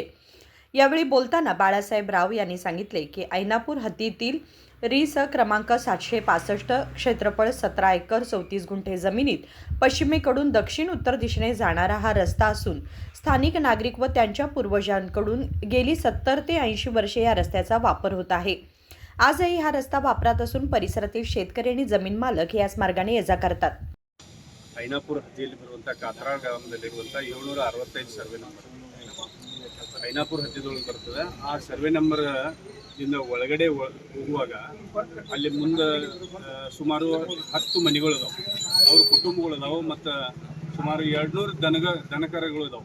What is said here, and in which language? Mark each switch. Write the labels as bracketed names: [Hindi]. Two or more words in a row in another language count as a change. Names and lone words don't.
[Marathi] यावेळी बोलताना बाळासाहेब राव यांनी सांगितले की ऐनापूर हद्दीतील रीस क्रमांक 765 क्षेत्रफळ 17 एकर 34 गुंठे जमिनीत पश्चिमेकडून दक्षिण उत्तर दिशेने जाणारा हा रस्ता असून स्थानिक नागरिक व त्यांच्या पूर्वजांकडून गेली 70 ते 80 वर्षे या रस्त्याचा वापर होत आहे। आजही हा रस्ता वापरात असून परिसरातील शेतकरी आणि जमीन मालक याच मार्गाने ये जा करतात। [Kannada] ಐನಾಪುರ ಹದ್ದಿಯಲ್ಲಿ ಬರುವಂಥ ಕಾತ್ರಾಳ ಗ್ರಾಮದಲ್ಲಿರುವಂಥ 765 ಸರ್ವೆ ನಂಬರ್ ಐನಾಪುರ ಹದ್ದಿದೊಳಗೆ ಬರ್ತದೆ। ಆ ಸರ್ವೆ ನಂಬರ್ ಇಂದ ಒಳಗಡೆ ಹೋಗುವಾಗ ಅಲ್ಲಿ ಮುಂದೆ ಸುಮಾರು 10 ಮನೆಗಳು ಇದಾವೆ, ಅವ್ರ ಕುಟುಂಬಗಳು ಇದಾವೆ ಮತ್ತು ಸುಮಾರು 200 ದನಕರಗಳು ಇದಾವೆ।